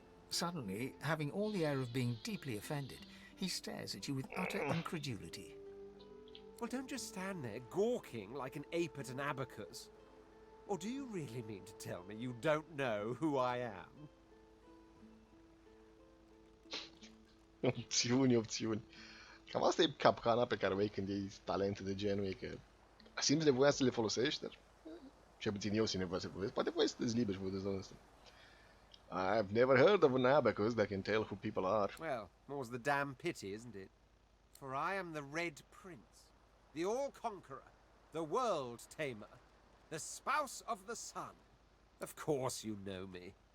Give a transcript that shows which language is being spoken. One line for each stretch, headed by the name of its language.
English: Suddenly, having all the air of being deeply offended, he stares at you with utter incredulity. Well, don't just stand there gawking like an ape at an abacus. Or do you really mean to tell me you don't know who I am?
Romanian: Opțiuni. Cam asta e capcana pe care o ai când iei talente de genul, e că simți nevoia să le folosești, dar cel puțin eu simt nevoia să le folosesc. Poate voi sunteți liberi și vă vedeți asta.
English: I've never heard of an abacus that can tell who people are. Well, more's the damn pity, isn't it? For I am the Red Prince, the All-Conqueror, the World-Tamer, the Spouse of the Sun. Of course you know me.